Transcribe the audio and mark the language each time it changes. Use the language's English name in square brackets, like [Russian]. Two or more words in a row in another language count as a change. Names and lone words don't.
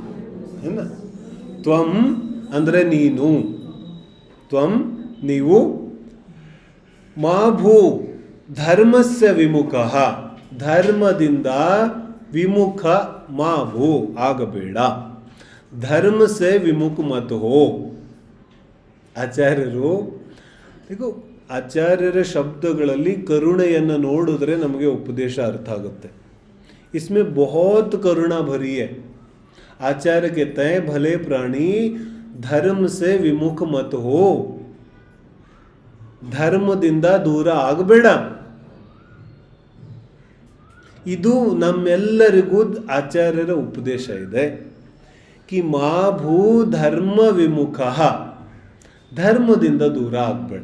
[Kannada] ತ್ವಂ ಅಂದರೆ ನೀನು, ತ್ವಂ ನೀವು, [Sanskrit] मा भू धर्मस्य विमुखः [Kannada] ಧರ್ಮದಿಂದ ವಿಮುಖ [Sanskrit] मा भू [Kannada] ಆಗಬೇಡ, [Hindi] धर्म से विमुख मत हो. [Kannada] ಆಚಾರ್ಯರು ಆಚಾರ್ಯರ ಶಬ್ದಗಳಲ್ಲಿ ಕರುಣೆಯನ್ನು ನೋಡಿದ್ರೆ ನಮಗೆ ಉಪದೇಶ ಅರ್ಥ ಆಗುತ್ತೆ. [Hindi] इसमें बहुत करुणा भरी है. आचार्य कहते हैं भले प्राणी धर्म से विमुख मत हो, [Kannada] ಧರ್ಮದಿಂದ ದೂರ ಆಗಬೇಡ. ಇದು ನಮ್ಮೆಲ್ಲರಿಗೂ ಆಚಾರ್ಯರ ಉಪದೇಶ ಇದೆ. ಕಿ [Sanskrit] मा भू धर्म विमुख, [Kannada] ಧರ್ಮದಿಂದ ದೂರ ಆಗಬೇಡ.